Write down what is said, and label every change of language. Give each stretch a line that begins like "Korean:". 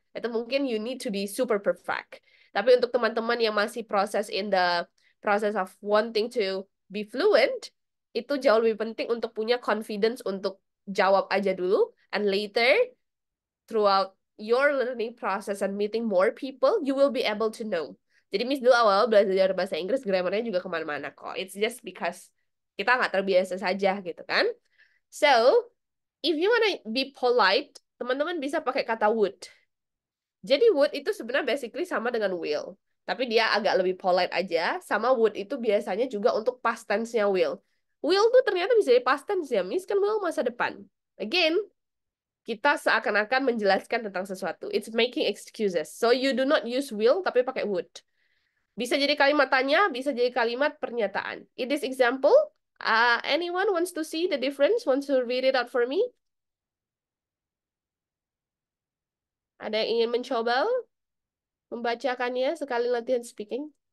Indonesian: Itu mungkin
English: you need to be super perfect.
Indonesian: Tapi untuk teman-teman yang masih
English: in the process of wanting to be fluent,
Indonesian: itu jauh lebih penting untuk punya confidence untuk jawab aja dulu.
English: And later, throughout your learning process and meeting more people, you will be able to know.
Indonesian: Jadi Miss dulu awal belajar bahasa Inggris, grammarnya juga kemana-mana kok.
English: It's just because
Indonesian: kita nggak terbiasa saja gitu kan.
English: So, if you wanna be polite,
Indonesian: teman-teman bisa pakai kata
English: would.
Indonesian: Jadi would itu sebenarnya basically sama dengan will. Tapi dia agak lebih polite aja. Sama would itu biasanya juga untuk past tense-nya will. Will tuh ternyata bisa jadi past tense ya, Miss. Kan will masa depan. Again, kita seakan-akan menjelaskan tentang sesuatu.
English: It's making excuses. So you do not use will,
Indonesian: tapi pakai
English: would.
Indonesian: Bisa jadi kalimat tanya, bisa jadi kalimat pernyataan.
English: In this example, anyone wants to see the difference? Wants to read it out for me?
Indonesian: Ada yang ingin mencoba membacakannya sekali latihan speaking?